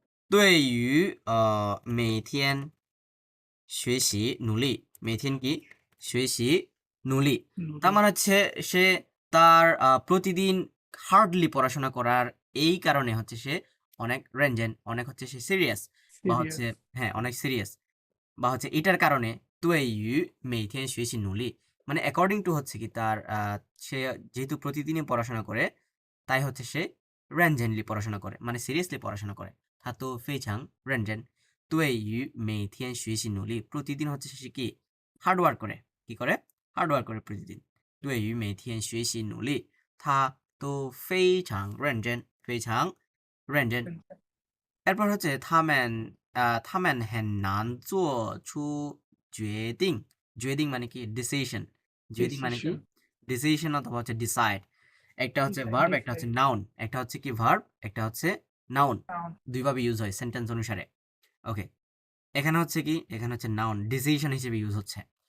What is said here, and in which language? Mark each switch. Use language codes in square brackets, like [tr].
[zh] 对于每天学习努力每天 [bn] কি [zh] 学习努力 [bn] তার মানে হচ্ছে সে তার প্রতিদিন হার্ডলি পড়াশোনা করার এই কারণে হচ্ছে সে অনেক রেঞ্জেন, অনেক হচ্ছে সে সিরিয়াস, বা হচ্ছে হ্যাঁ অনেক সিরিয়াস, বা হচ্ছে এটার কারণে [zh] 对于每天学习努力 [bn] মানে অ্যাকর্ডিং টু হচ্ছে কি তার সে যেহেতু প্রতিদিনই পড়াশোনা করে তাই হচ্ছে সে রেঞ্জেনলি পড়াশোনা করে, মানে সিরিয়াসলি পড়াশোনা করে। [zh] 他都非常认真对于每天学习努力 [bn] প্রতিদিন হচ্ছে সে কি হার্ডওয়ার্ক করে, কি করে হার্ডওয়ার্ক করে প্রতিদিন। [zh] 对于每天学习努力他都非常认真非常认真 [bn] এরপর হচ্ছে [zh] 他们很难做出决定 [bn] মানে কি ডিসিশন, মানে কি ডিসিশন অথবা হচ্ছে ডিসাইড। একটা হচ্ছে ভার্ব, একটা হচ্ছে নাউন, একটা হচ্ছে কি ভার্ব, একটা হচ্ছে নাউন, দুইভাবে ইউজ হয় সেন্টেন্স অনুসারে। ওকে, এখানে হচ্ছে কি, এখানে হচ্ছে নাউন ডিসিশন হিসেবে ইউজ হচ্ছে।